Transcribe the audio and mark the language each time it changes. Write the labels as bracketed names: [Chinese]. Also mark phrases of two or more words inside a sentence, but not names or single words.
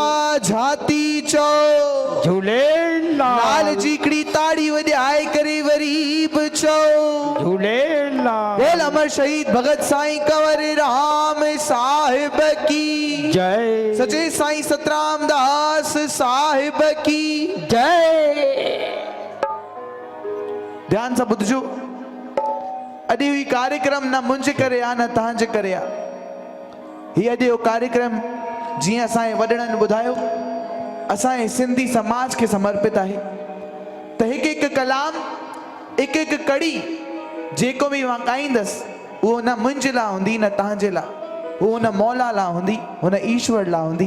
[Sindhi] झाती चो झूलेलाल जी हिकिड़ी ताड़ी वॼाए करे वरी बि चओ झूलेलाल। [Hindi] बोल अमर शहीद भगत साईं कंवर राम साहिब की जय। सचे साईं सतराम दास साहिब की जय। [Sindhi] ध्यान सां ॿुधजो। अॼु ही कार्यक्रम न मुंहिंजे करे आ न तव्हांजे करे आ। ही अॼु जो कार्यक्रम जीअं असांजे वॾड़नि ॿुधायो असांजे सिंधी समाज खे समर्पित आहे। त हिकु हिकु कलाम हिकु हिकु कड़ी जेको बि मां ॻाईंदसि उहो न मुंहिंजे लाइ हूंदी न तव्हांजे लाइ, उहो न मौला लाइ हूंदी, हुन ईश्वर लाइ हूंदी।